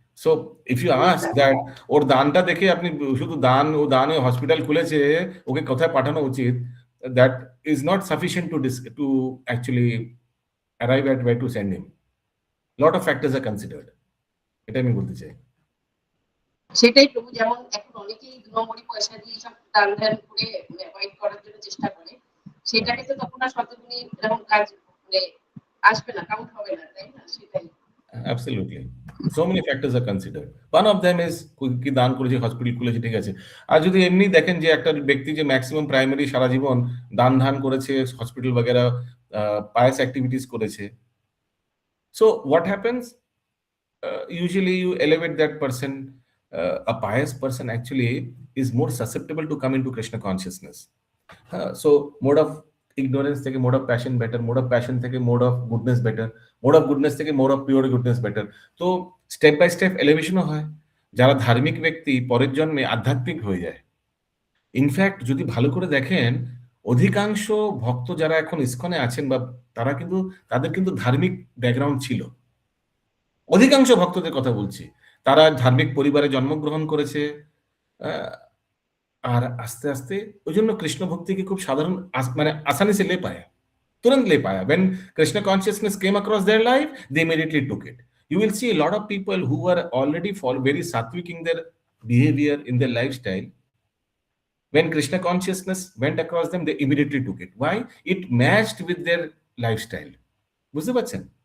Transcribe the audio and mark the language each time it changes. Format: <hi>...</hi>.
<en>So if you ask that</en> <bn>ওর দানটা দেখে আপনি শুধু দানে হসপিটাল খুলেছে, ওকে কোথায় পাঠানো উচিত,</bn> <en>that is not sufficient to actually arrive at where to send him. Lot of factors are considered.</en> <bn>এটা আমি বলতে চাই। সেটাই প্রভু, যেমন এখন অনেকেই 2 নম্বরই পয়সা দিয়ে সব দান ধ্যান করে অ্যাভয়েড করার জন্য চেষ্টা করে, সেটাকে তো তখন আর শতগুণী এরকম কাজ মানে আসবে না, কাউন্ট হবে না, তাই না? সেটাই।</bn> <en>Absolutely. So many factors are considered. One of them is</en> <bn>কি দান করেছে, হসপিটাল খুলেছে, ঠিক আছে। আর যদি এমনি দেখেন যে একটা ব্যক্তি যে ম্যাক্সিমাম প্রাইমারি সারা জীবন দান ধান করেছে, হসপিটাল বগেরা পায়াস অ্যাক্টিভিটিস করেছে,</bn> <en>so what happens, usually you elevate that person. A pious person actually is more susceptible to come into Krishna consciousness. So mode of ignorance থেকে mode of passion better, mode of passion থেকে mode of goodness better, mode of goodness থেকে mode of pure goodness better.</en> <bn>তো step by step এলিভেশনও হয়। যারা ধার্মিক ব্যক্তি পরের জন্মে আধ্যাত্মিক হয়ে যায়। ইনফ্যাক্ট যদি ভালো করে দেখেন, অধিকাংশ ভক্ত যারা এখন ইসকনে আছেন বা তাদের কিন্তু ধার্মিক ব্যাকগ্রাউন্ড ছিল। অধিকাংশ ভক্তদের কথা বলছি, তারা ধার্মিক পরিবারে জন্মগ্রহণ করেছে, আর আস্তে আস্তে ওই জন্য কৃষ্ণ ভক্তিকে খুব সাধারণ মানে</bn> <hi>আসানি সে লে পায়া, তুরন্ত লে পায়া।</hi> <en>when Krishna consciousness came across their life, they immediately took it. You will see a lot of people who were already very sattvic in their behavior, in their lifestyle. When Krishna consciousness went across them, they immediately took it. Why? It matched with their lifestyle.</en> <bn>বুঝতে পারছেন?</bn>